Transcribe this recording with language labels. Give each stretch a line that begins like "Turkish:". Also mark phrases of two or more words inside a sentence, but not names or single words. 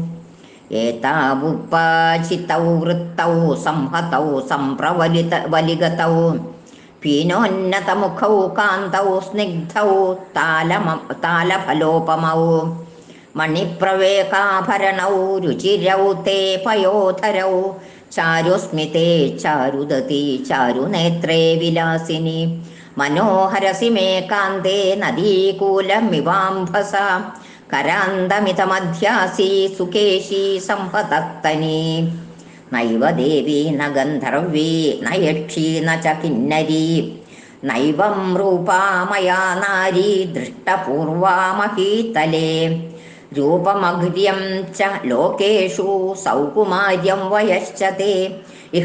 Sanskrit: एतावुपाचितौ वृत्तौ संहतौ सम्प्रवलिगतौ. पीनोन्नतमुखौ कान्तौ स्निग्धौ तालफलोपमौ. मणिप्रवेकाभरणौ रुचिरौ ते पयोधरौ ചാരുസ്മിതേ ചാരുദതി ചാരുനേത്രേ വിലാസിനി മനോഹരസി മേ കാന്തേ നദീകൂലമിവാംഭസ കരാന്തമിതമധ്യാസി സുകേശി സംപതക്തനി നൈവ ദേവി ന ഗന്ധർവീ ന യക്ഷി ന ച കിന്നരി നൈവം രൂപാ മയാ നാരീ ദൃഷ്ടപൂർവാ മഹീതലേ രൂപമഗ്ര്യം ച ലോകേഷു സൗകുമാര്യം വയശ്ച തേ ഇഹ